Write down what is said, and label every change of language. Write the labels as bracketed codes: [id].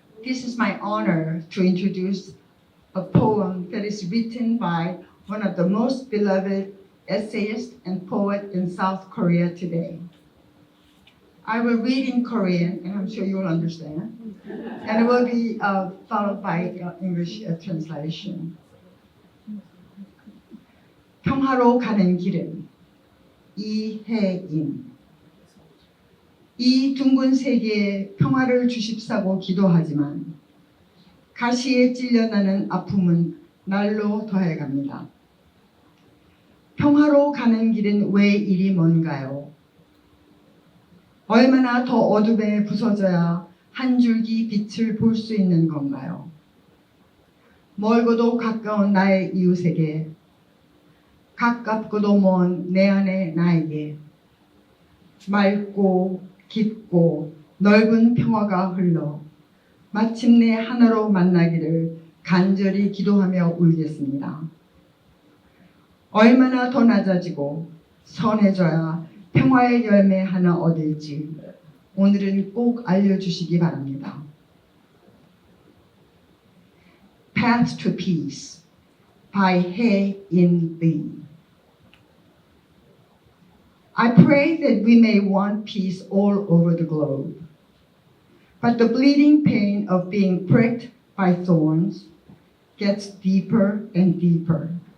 [en] This is my honor to introduce a poem that is written by one of the most beloved essayists and poet in South Korea today. I will read in Korean, and I'm sure you will understand. And it will be followed by English translation. [ko] 평화로 가는 길은 이혜인. 이 둥근 세계에 평화를 주십사고 기도하지만 가시에 찔려나는 아픔은 날로 더해갑니다. 평화로 가는 길은 왜 이리 먼가요? 얼마나 더 어둠에 부서져야 한 줄기 빛을 볼 수 있는 건가요? 멀고도 가까운 나의 이웃에게, 가깝고도 먼 내 안의 나에게 맑고 깊고 넓은 평화가 흘러 마침내 하나로 만나기를 간절히 기도하며 울겠습니다. 얼마나 더 낮아지고 선해져야 평화의 열매 하나 얻을지 오늘은 꼭 알려주시기 바랍니다. [en] Path to Peace by Hae In Lee. I pray that we may want peace all over the globe. But the bleeding pain of being pricked by thorns gets deeper and deeper.